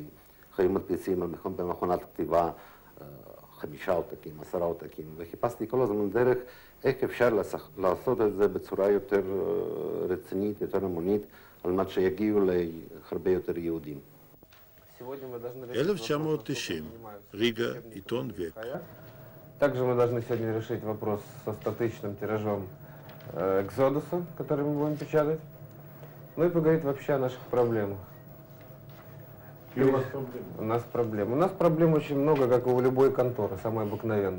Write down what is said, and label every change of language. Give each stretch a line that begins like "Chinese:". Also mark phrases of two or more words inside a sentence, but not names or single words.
Hebrew: היו מדפיסים במכונת כתיבה 5 עותקים, 10 עותקים, וחיפשתי כל הזמן דרך איך אפשר לעשות את זה בצורה יותר רצינית, יותר המונית, על מנת שיגיעו להרבה יותר יהודים. 1990, ריגה, עיתון וק.
Russian: Также мы должны сегодня решить вопрос со статичным тиражом Экзодуса, который мы будем печатать. Ну и поговорить вообще о наших проблемах. У нас проблемы? У нас проблемы. У нас проблем очень много, как и у любой конторы, самой обыкновенной.